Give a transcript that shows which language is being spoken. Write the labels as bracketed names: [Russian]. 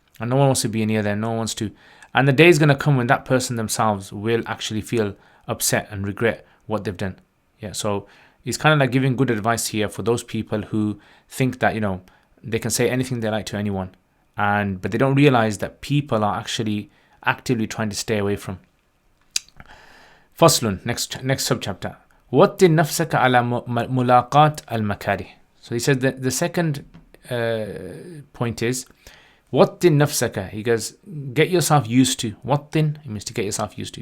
[English] And no one wants to be near them. No one wants to. And the day is going to come when that person themselves will actually feel upset and regret what they've done. Yeah, so it's kind of like giving good advice here for those people who think that, they can say anything they like to anyone. But they don't realize that people are actually actively trying to stay away from. [Arabic] فصل, [English] next subchapter. [Arabic] وطن نفسك على ملاقات المكاره. [English] So he says that the second point is [Arabic] وطن نفسك. [English] He goes, get yourself used to. وطن, it means to get yourself used to.